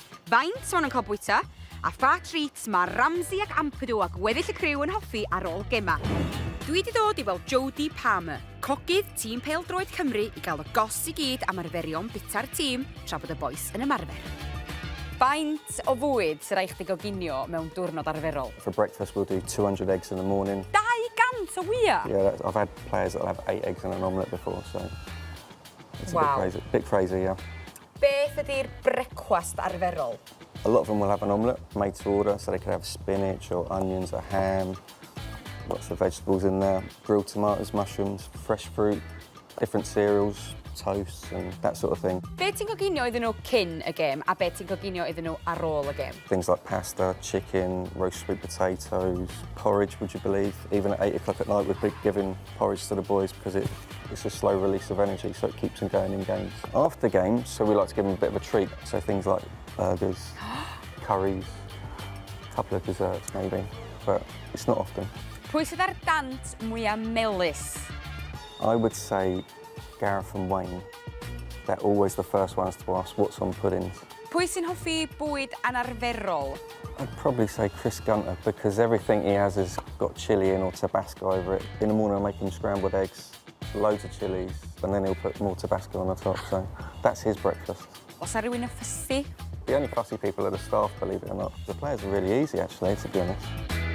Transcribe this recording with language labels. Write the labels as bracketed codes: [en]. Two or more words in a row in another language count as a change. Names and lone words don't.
[cy] Faint maen nhw'n cael bwyta, a pha treats mae Ramsey ac Ampadu a gweddill y criw yn hoffi ar ôl gema. Dwi wedi dod I weld Jodie Palmer, cogydd tîm pêl-droed Cymru I gael y gos I gyd am arferion bita'r tîm tra bod y bois yn ymarfer. Faint o fwyd sy'n rhaid chdi goginio mewn diwrnod arferol? [en] For breakfast we'll do 200 eggs in the morning. [cy] 200 o wya? [en] Yeah, I've had players that'll have 8 eggs in an omelette before, so it's Wow. a bit crazy, yeah. [cy] Beth ydy'r brecwast arferol? [en] A lot of them will have an omelette made to order, so they could have spinach or onions or ham, lots of vegetables in there, grilled tomatoes, mushrooms, fresh fruit, different cereals, toast and that sort of thing. [cy] Be ti'n goginio iddyn nhw cyn y gêm a be ti'n goginio iddyn nhw ar ôl y gêm? [en] Things like pasta, chicken, roast sweet potatoes, porridge, would you believe? Even at 8 o'clock at night we'd be giving porridge to the boys because it's a slow release of energy, so it keeps them going in games. After games, so we like to give them a bit of a treat, so things like burgers, curries, a couple of desserts maybe, but it's not often. [cy] Pwy sydd ar dant mwyaf melys? [en] I would say Gareth and Wayne. They're always the first ones to ask what's on puddings. [cy] Pwy sy'n hoffi bwyd anarferol? [en] I'd probably say Chris Gunter because everything he has has got chilli in or Tabasco over it. In the morning I make him scrambled eggs, loads of chillies, and then he'll put more Tabasco on the top, so that's his breakfast. [cy] Os na rhywun yn ffysi? [en] The only fussy people are the staff, believe it or not. The players are really easy actually, to be honest.